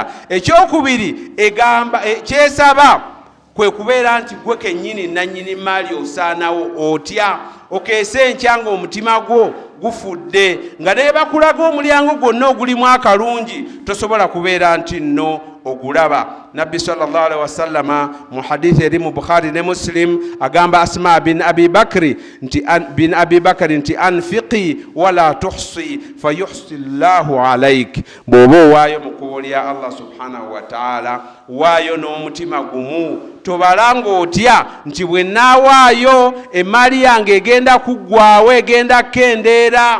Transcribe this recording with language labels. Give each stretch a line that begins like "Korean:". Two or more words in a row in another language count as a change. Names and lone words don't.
Ganda: Ekyokubiri egamba kyesaba kwe kubeera nti gwe kennyini nannyini maali osaanawo otya, okeese enkya ng'omutima gwo gufudde, nga naye bakulaga omulyango gwonna ogulimu akalungi, tosobola kubeera nti nno ogulaba. Nabbi
Arabic: صلى الله عليه وسلم
Ganda: mu hadithi eri mu Bukhari ne Muslim agamba Asma bin Abi Bakri nti
Arabic: أنفقي ولا تحصي فيحصي الله عليك,
Ganda: bw'oba owaayo mu kkubo lya
Arabic: الله سبحانه وتعالى
Ganda: waayo n'omutima gumu, tobalanga otya nti bwe naawaayo emmaali yange egenda kuggwaawo, egenda kendeera.